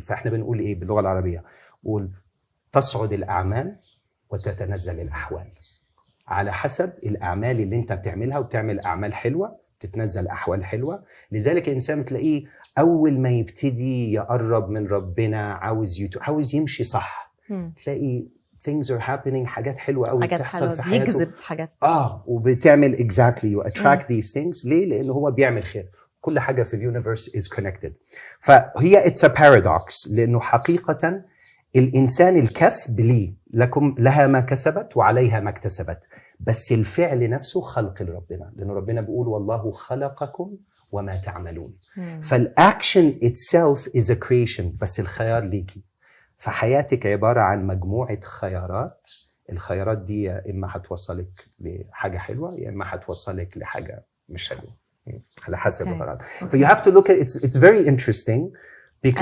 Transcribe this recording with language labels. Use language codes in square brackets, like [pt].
[ar] فاحنا بنقول ايه باللغه العربيه؟ قول تصعد الاعمال وتتنزل الاحوال، على حسب الاعمال اللي انت بتعملها، وبتعمل اعمال حلوه تتنزل احوال حلوه. لذلك الانسان تلاقيه اول ما يبتدي يقرب من ربنا عاوز يمشي صح، تلاقي [en] things are happening، [ar] حاجات حلوه قوي بتحصل في حياته، بيجذب حاجات [en] وبتعمل exactly you attract these things. [ar] ليه؟ لانه هو بيعمل خير. كل حاجه في اليونيفرس [en] is connected. [ar] فهي [en] it's a paradox، [ar] لانه حقيقه الانسان الكسب لها ما كسبت وعليها ما اكتسبت، بس الفعل نفسه خلق لربنا، لأنه ربنا بيقول والله خلقكم وما تعملون. فالأكشن [en] itself is a creation، [ar] بس الخيار ليكي. فحياتك عبارة عن مجموعة خيارات، الخيارات دي يا إما هتوصلك لحاجة حلوة يا إما هتوصلك لحاجة مش حلوة، على حسب القرار. [en] So you have to look at it's very interesting because